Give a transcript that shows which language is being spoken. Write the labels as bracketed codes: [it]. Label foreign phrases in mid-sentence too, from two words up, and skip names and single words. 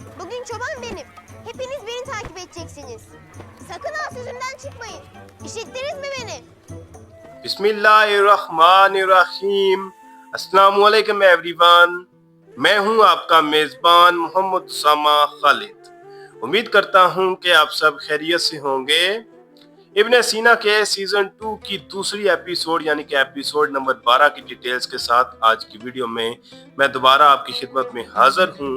[tr] Bugün çoban benim. Hepiniz beni takip edeceksiniz. Sakın ha sözümden çıkmayın. İşittiniz mi beni? [ar] بسم الله الرحمن الرحيم. السلام عليكم एवरीवन। [hi] मैं हूं आपका मेज़बान मोहम्मद उसामा खालिद। उम्मीद करता हूं कि आप सब खैरियत से होंगे। इब्ने सीना के सीजन 2 की दूसरी एपिसोड यानी कि एपिसोड नंबर 12 की डिटेल्स के साथ आज की वीडियो में मैं दोबारा आपकी खिदमत में हाजिर हूं।